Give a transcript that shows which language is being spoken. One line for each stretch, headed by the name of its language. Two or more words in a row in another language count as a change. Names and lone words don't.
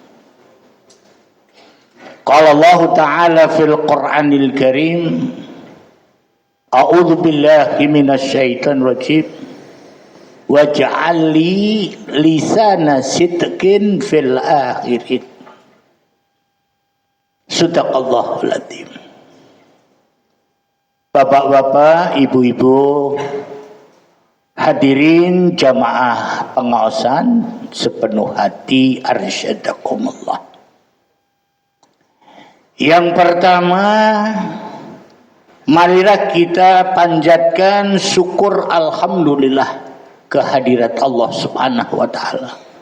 Arabic: قال الله تعالى في القرآن الكريم، أعوذ بالله من الشيطان الرجيم، واجعل لي لسان صدق في الآخرين. صدق الله العظيم.
Indonesian: Bapak-bapak, ibu-ibu, hadirin jamaah pengaosan sepenuh hati, arsyadakumullah. Yang pertama, marilah kita panjatkan syukur alhamdulillah kehadirat Allah
Arabic: سبحانه وتعالى